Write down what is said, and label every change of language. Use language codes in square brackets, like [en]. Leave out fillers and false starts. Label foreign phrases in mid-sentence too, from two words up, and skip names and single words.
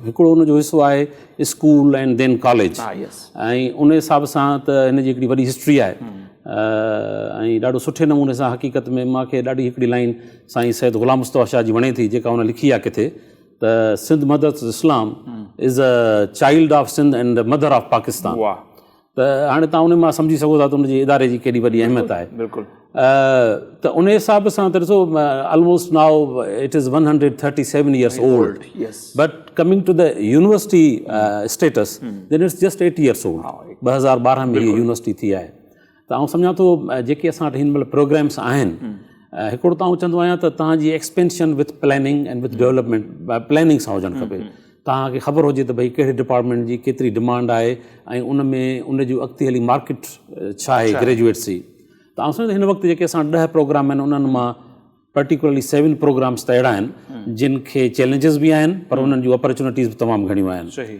[sd] हिकिड़ो हुनजो हिसो आहे [en] school and then college, [sd] ऐं उन हिसाब सां त हिन जी हिकिड़ी वॾी हिस्ट्री आहे ऐं ॾाढो सुठे नमूने सां हक़ीक़त में मूंखे ॾाढी हिकिड़ी लाइन साईं सैयद ग़ुलाम मुस्तफ़ा शाह जी वणे थी, जेका हुन लिखी आहे किथे त सिंध मदरसो इस्लाम [en] is a child of Sindh and mother of Pakistan. [sd] त हाणे तव्हां उन मां सम्झी सघो था त उनजे इदारे जी केॾी वॾी अहमियत आहे। बिल्कुलु। त उन हिसाब सां त ॾिसो [en] almost now it is 137 years old, but coming to the university status then it's just 8 years old. [sd] 2012 में हीअ यूनिवर्सिटी थी आहे। त आउं सम्झां थो जेके असां वटि हिन महिल प्रोग्राम्स आहिनि, हिकिड़ो त आउं चवंदो आहियां त तव्हांजी एक्सपेंशन [en] with planning and with development planning [sd] सां हुजणु खपे। तव्हांखे ख़बर हुजे त भई कहिड़े डिपार्टमेंट जी केतिरी डिमांड आहे ऐं उन में उन जूं अॻिते हली मार्केट छा आहे ग्रेजुएट्स जी। त आउं सम्झां हिन वक़्तु जेके असां 10 प्रोग्राम आहिनि उन्हनि मां पर्टिकुलरली 7 प्रोग्राम्स त अहिड़ा आहिनि जिन खे चैलेंजिस बि आहिनि पर उन्हनि जूं अपॉर्चुनिटीज़ बि तमामु घणियूं आहिनि।